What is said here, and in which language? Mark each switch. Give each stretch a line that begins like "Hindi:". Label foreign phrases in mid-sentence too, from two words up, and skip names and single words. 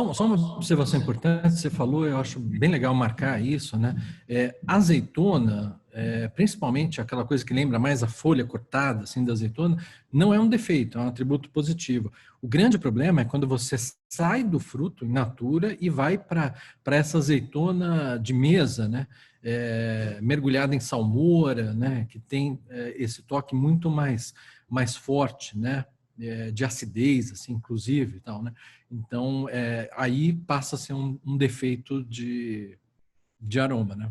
Portuguese: Só uma observação importante, você falou, eu acho bem legal marcar isso, né? Azeitona, principalmente aquela coisa que lembra mais a folha cortada assim, da azeitona, não é um defeito, é um atributo positivo. O grande problema é quando você sai do fruto
Latin: in natura
Portuguese: e vai para essa azeitona de mesa, né? Mergulhada em salmoura, né? Que tem esse toque muito mais forte, né? De acidez, assim, inclusive, e tal, né? Então, aí passa a ser um defeito de aroma, né?